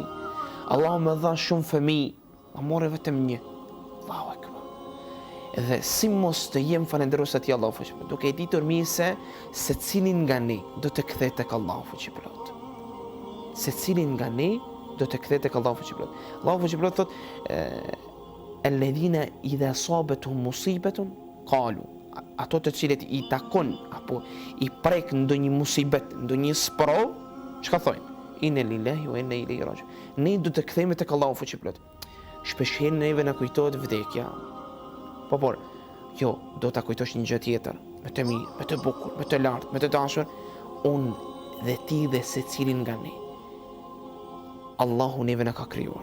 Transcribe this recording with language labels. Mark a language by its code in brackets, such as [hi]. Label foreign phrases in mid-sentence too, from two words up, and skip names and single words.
[sq] Allah më dha shumë fëmijë, më mori vetëm 1. [ar] الله أكبر. [sq] Dhe si mos të jem falënderues atij Allahu fuqiplot, duke e ditur mirë se secilin nga ne do të kthehet tek Allahu fuqiplot. Secilin nga ne do të kthehet tek Allahu fuqiplot. Allahu fuqiplot thot [ar] الذين إذا أصابتهم مصيبة قالوا, [sq] ato të cilët i takon apo i prek ndonjë musibet, ndonjë sprov, çka thojnë? [ar] إنا لله وإنا إليه راجعون. [sq] Ne do të kthehemi tek Allahu fuqiplot. Shpeshherë neve na kujtohet vdekja. Por, jo, do ta kujtosh një gjë tjetër, me të mirë, me të bukur, me të lartë, me të dashur, unë dhe ti dhe secilin nga ne. Allahu neve na ka krijuar.